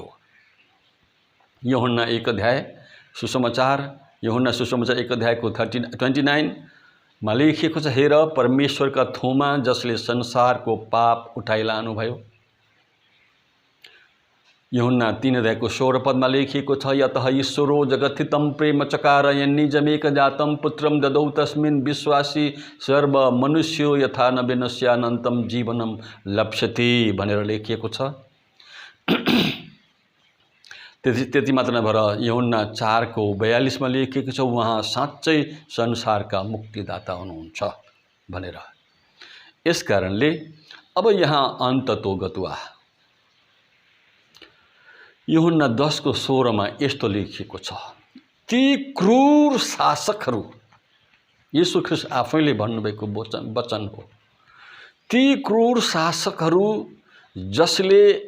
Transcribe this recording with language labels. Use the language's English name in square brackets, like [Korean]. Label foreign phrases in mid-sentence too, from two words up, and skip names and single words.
[Nepali] यूहन्ना 1 अध्याय सुसमाचार, यूहन्ना सुसमाचार 1 अध्यायको 29 मा लेखिएको छ, हेर परमेश्वरका थोमा जसले संसारको पाप उठाइलानुभयो। यूहन्ना 3 अध्यायको 16 पदमा लेखिएको छ, [Sanskrit] यतः ईश्वरो जगत्थितं प्रेम चकार यन्निजमेकजातं पुत्रं ददौ तस्मिन् विश्वासी सर्व मनुष्यो यथा न विनश्यानन्तं जीवनं लप्स्यति [Nepali] भनेर लेखिएको छ। त्यति मात्र नभएर यूहन्ना 4:42 मा लेखिएको छ, उहाँ साँच्चै संसारका मुक्तिदाता हुनुहुन्छ भनेर। यस कारणले अब यहाँ अन्ततो गतुवा यूहन्ना 10:16 मा यस्तो लेखिएको छ, ती क्रूर शासकहरू, यीशु ख्रीष्ट आफैले भन्नुभएको वचन हो, ती क्रूर शासकहरू जसले